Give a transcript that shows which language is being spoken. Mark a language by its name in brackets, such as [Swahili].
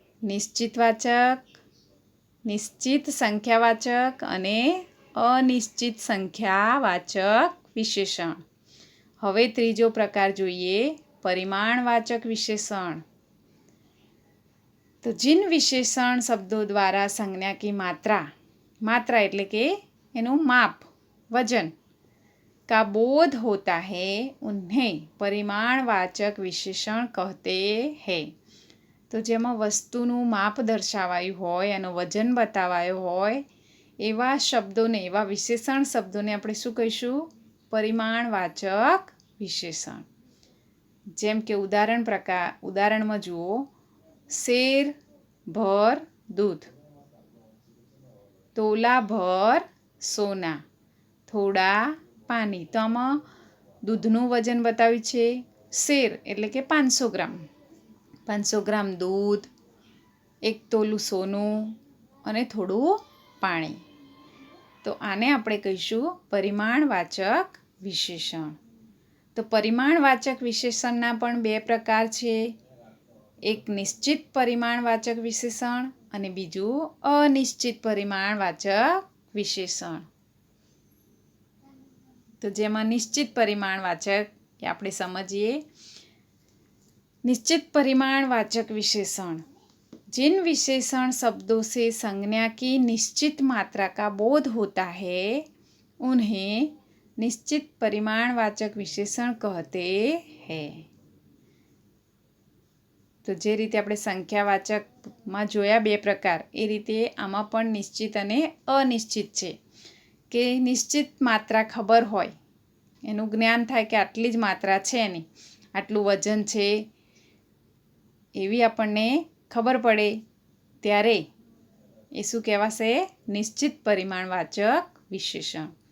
[Gujarati] નિશ્ચિતવાચક, નિશ્ચિત સંખ્યાવાચક અને અનિશ્ચિત સંખ્યાવાચક વિશેષણ. હવે ત્રીજો પ્રકાર જોઈએ, परिमाणवाचक विशेषण. [Hindi] तो जिन विशेषण शब्दों द्वारा संज्ञा की मात्रा [Gujarati] એટલે કે એનું માપ, [Hindi] वजन का बोध होता है उन्हें परिमाणवाचक विशेषण कहते हैं. [Gujarati] તો જેમાં વસ્તુનું માપ દર્શાવાયું હોય, એનું વજન બતાવાયું હોય એવા શબ્દોને, એવા વિશેષણ શબ્દોને આપણે શું કહીશું? પરિમાણવાચક વિશેષણ. જેમ કે ઉદાહરણમાં જુઓ, [Hindi] શેર ભર દૂધ, તોલા ભર સોના, થોડા પાણી. [Gujarati] તો આમાં દૂધનું વજન બતાવ્યું છે શેર એટલે કે 500 ગ્રામ. 500 ગ્રામ દૂધ, 1 તોલું સોનું અને થોડું પાણી. તો આને આપણે કહીશું પરિમાણવાચક વિશેષણ. તો પરિમાણવાચક વિશેષણના પણ બે પ્રકાર છે. એક નિશ્ચિત પરિમાણવાચક વિશેષણ અને બીજું અનિશ્ચિત પરિમાણવાચક વિશેષણ. તો જેમાં નિશ્ચિત પરિમાણવાચક એ આપણે સમજીએ. [Hindi] निश्चित परिमाणवाचक विशेषण. जिन विशेषण शब्दों से संज्ञा की निश्चित मात्रा का बोध होता है उन्हें निश्चित परिमाणवाचक विशेषण कहते हैं. [Gujarati] તો જે રીતે આપણે સંખ્યાવાચકમાં જોયા બે પ્રકાર, એ રીતે આમાં પણ નિશ્ચિત અને અનિશ્ચિત છે. કે નિશ્ચિત માત્રા ખબર હોય, એનું જ્ઞાન થાય કે આટલી જ માત્રા છે એની, આટલું વજન છે, એવી આપણને ખબર પડે ત્યારે એ શું કહેવાશે? નિશ્ચિત પરિમાણવાચક વિશેષણ.